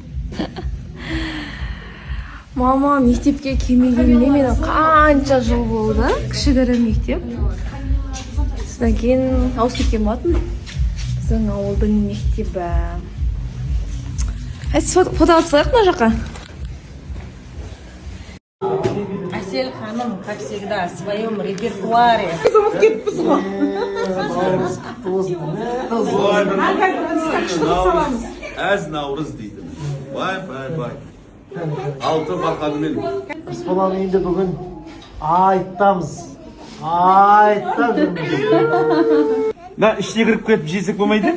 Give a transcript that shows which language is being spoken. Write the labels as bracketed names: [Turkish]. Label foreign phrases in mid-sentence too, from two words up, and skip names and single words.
[Kazakh] Мама, мектепке келмегеніне менің қанша жыл болды. Кішігірім мектеп. Содан кейін ауысып кеткен болатын. Біздің ауылдың мектебі. Фото алып салайық мына жаққа. Асель ханым, [Russian] как всегда, в своем репертуаре. [Kazakh] Әз наурыз дейді. Бай. Алты бақанымен. Біз баланың үйінде бүгін айтамыз. Да, ішіне кіріп кетіп жесек болмайды?